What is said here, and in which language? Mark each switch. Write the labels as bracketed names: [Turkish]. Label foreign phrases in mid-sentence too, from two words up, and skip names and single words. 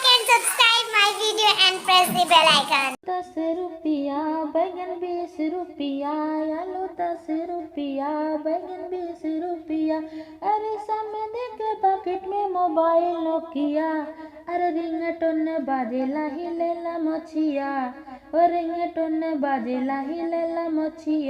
[English] subscribe my video and press the bell icon. [Bhojpuri] 10 रुपया बैगन 20 रुपया, आलू 10 रुपया बैगन 20 रुपया। अरे सामने देखे पॉकेट में मोबाइल नोकिया, अरे रिंगटोन बाजेला हिलेला मछिया, ओ रिंगटोन बाजेला हिलेला मछिया।